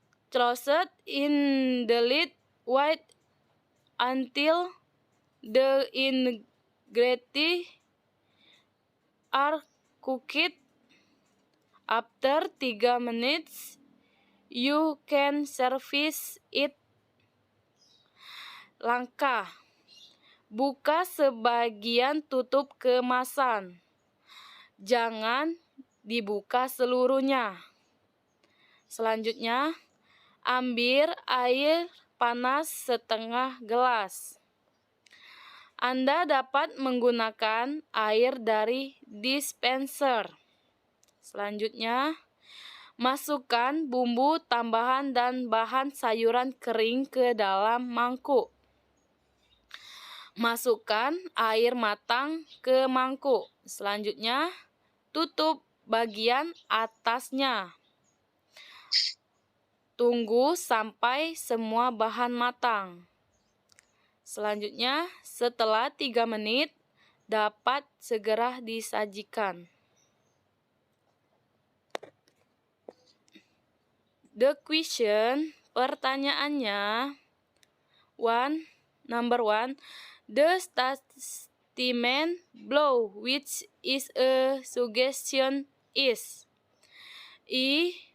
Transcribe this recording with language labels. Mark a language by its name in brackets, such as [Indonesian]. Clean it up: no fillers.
[English] Close in the lid, wait until the ingredients are cooked. After 3 minutes, you can service it. [Indonesian] Langkah: buka sebagian tutup kemasan. Jangan dibuka seluruhnya. Selanjutnya, ambil air panas setengah gelas. Anda dapat menggunakan air dari dispenser. Selanjutnya, masukkan bumbu tambahan dan bahan sayuran kering ke dalam mangkuk. Masukkan air matang ke mangkuk. Selanjutnya, tutup bagian atasnya. Tunggu sampai semua bahan matang. Selanjutnya, setelah 3 menit, dapat segera disajikan. [English] The question, [Indonesian] pertanyaannya, [English] number 1, the statement below which is a suggestion is E.